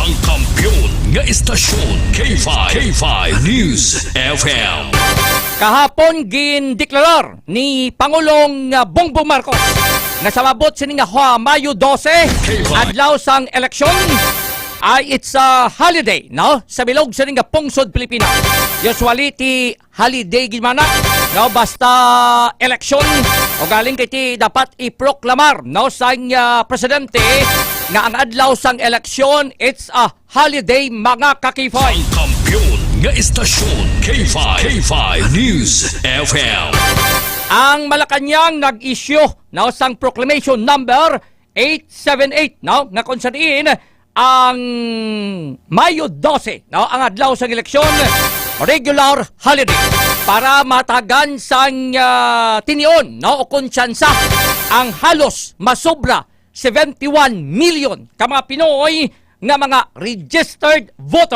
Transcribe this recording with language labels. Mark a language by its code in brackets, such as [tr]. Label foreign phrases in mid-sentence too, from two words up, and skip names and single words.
[hil] Ang kampiyon nga istasyon. K5 News FM. Kahapon gindeklarar ni Pangulong Bongbong Marcos na sa mabot sining Mayo 12 adlaw sang eleksyon ay [en] it's a holiday, [hil] no? Sa bilog sa nga pungsod Pilipinas. Usually ti holiday gimana, no? Basta eleksyon o galing kay ti dapat iproklamar, no? Sa presidente nga ang adlaw sang eleksyon [en] it's a holiday [hil] mga kakifay. Ang kampiyon nga istasyon. K5 News FM. Ang Malacanang nag-issue, no? Sang proclamation number 878, no? Nga kung saan ang Mayo 12, no, ang adlaw sa eleksyon, [en] regular holiday [hil] para matagan sang tinion, no, o konsyansa ang halos masobra 71 million ka mga Pinoy nga mga [en] registered voters.